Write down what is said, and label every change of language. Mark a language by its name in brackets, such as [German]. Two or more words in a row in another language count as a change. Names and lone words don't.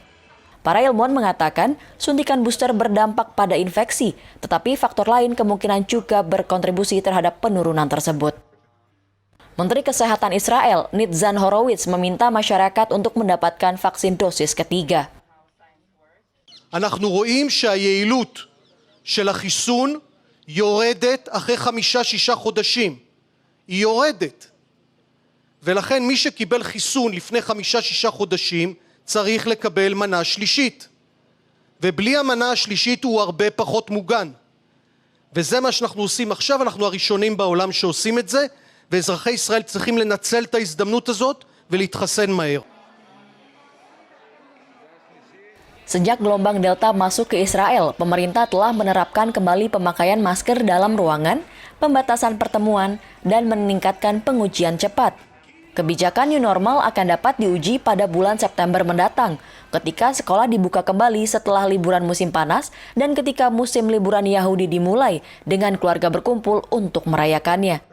[Indonesian] Para ilmuwan mengatakan suntikan booster berdampak pada infeksi, tetapi faktor lain kemungkinan juga berkontribusi terhadap penurunan tersebut. Menteri Kesehatan Israel, Nitzan Horowitz, meminta masyarakat untuk mendapatkan vaksin dosis ketiga. [Hebrew] אנחנו רואים שהיעילות של החיסון יורדת אחרי 5-6 חודשים. היא יורדת. ולכן מי שקיבל חיסון לפני 5-6 חודשים צריך לקבל מנה שלישית. ובלי המנה השלישית הוא הרבה פחות מוגן. וזה מה שאנחנו עושים עכשיו, אנחנו הראשונים בעולם שעושים את זה, ואזרחי ישראל צריכים לנצל את ההזדמנות הזאת ולהתחסן מהר. [Indonesian] Sejak gelombang Delta masuk ke Israel, pemerintah telah menerapkan kembali pemakaian masker dalam ruangan, pembatasan pertemuan, dan meningkatkan pengujian cepat. Kebijakan [English] new normal [Indonesian] akan dapat diuji pada bulan September mendatang, ketika sekolah dibuka kembali setelah liburan musim panas dan ketika musim liburan Yahudi dimulai dengan keluarga berkumpul untuk merayakannya.